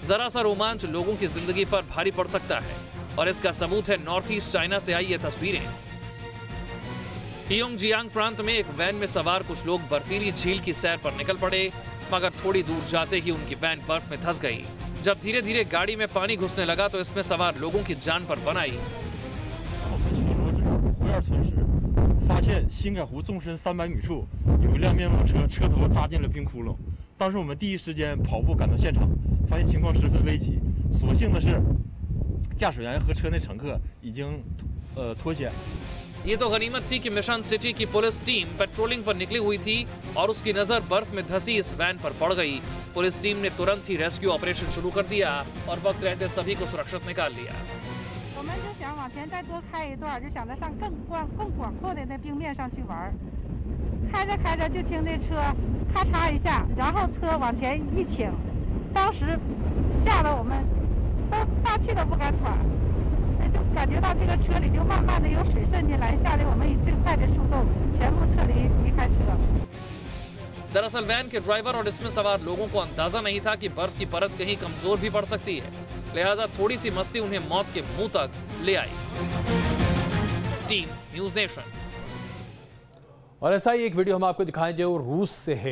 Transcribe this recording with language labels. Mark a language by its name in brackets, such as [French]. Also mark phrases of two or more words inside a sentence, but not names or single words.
[Hindi] जरा सा रोमांच लोगों की जिंदगी पर भारी पड़ सकता है और इसका सबूत है नॉर्थ ईस्ट चाइना से आई ये तस्वीरें। हियोंगजियांग प्रांत में एक वैन में सवार कुछ लोग बर्फीली झील की सैर पर निकल पड़े, मगर थोड़ी दूर जाते ही उनकी वैन बर्फ में धंस गई। जब धीरे धीरे गाड़ी में पानी घुसने लगा तो इसमें सवार लोगों की जान पर बनाई। [Chinese] 发现新盖湖纵深300米处有一辆面包车，车头扎进了冰窟窿。当时我们第一时间跑步赶到现场，发现情况十分危急。所幸的是，驾驶员和车内乘客已经脱险。 [Hindi] ये तो गनीमत थी कि मिशन सिटी की पुलिस टीम पेट्रोलिंग पर निकली हुई थी और उसकी नजर बर्फ में धंसी इस वैन पर पड़ गई। पुलिस टीम ने तुरंत ही [English] rescue operation [Hindi] शुरू कर दिया और वक्त रहते सभी को सुरक्षित निकाल लिया। [Chinese] 我们就想往前再多开一段，就想着上更广阔的那冰面上去玩。开着开着就听那车咔嚓一下，然后车往前一倾，当时吓得我们都大气都不敢喘。就感觉到这个车里就慢慢的有水渗进来，吓得我们以最快的速度全部撤离开车。 [Hindi] दरअसल वैन के ड्राइवर और इसमें सवार लोगों को अंदाजा नहीं था कि बर्फ की परत कहीं कमजोर भी पड़ सकती है, लिहाजा थोड़ी सी मस्ती उन्हें मौत के मुंह तक ले आई। टीम न्यूज़ नेशन। और ऐसा ही एक वीडियो हम आपको दिखाएं जो रूस से है।